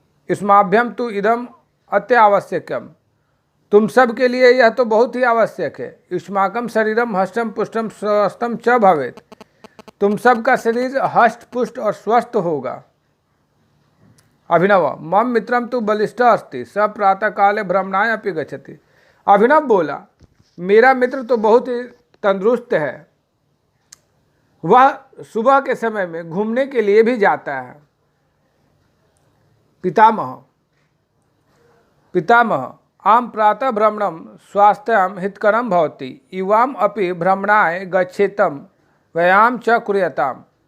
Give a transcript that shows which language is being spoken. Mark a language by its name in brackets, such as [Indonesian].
[Sanskrit] युष्माभ्यम तु इदम अत्यावश्यकम, [Hindi] तुम सब के लिए यह तो बहुत ही आवश्यक है। [Sanskrit] युष्माकम शरीरम हष्टम पुष्टम स्वस्थम च भवेत्, [Hindi] तुम सब का शरीर हष्ट पुष्ट और स्वस्थ होगा। [Sanskrit] अभिनव मम मित्रम तु बलिष्ठ अस्ति, स प्रातः काले भ्रमणाय अपि गच्छति। [Hindi] अभिनव बोला, मेरा मित्र तो बहुत ही तंदुरुस्त है, वह सुबह के समय में घूमने के लिए भी जाता है। [Sanskrit] पितामह आम प्रातः भ्रमणम स्वास्थ्यम हितकरम भवति युवाम अपि भ्रमणाय गच्छेतम व्यायाम च कुर्यताम।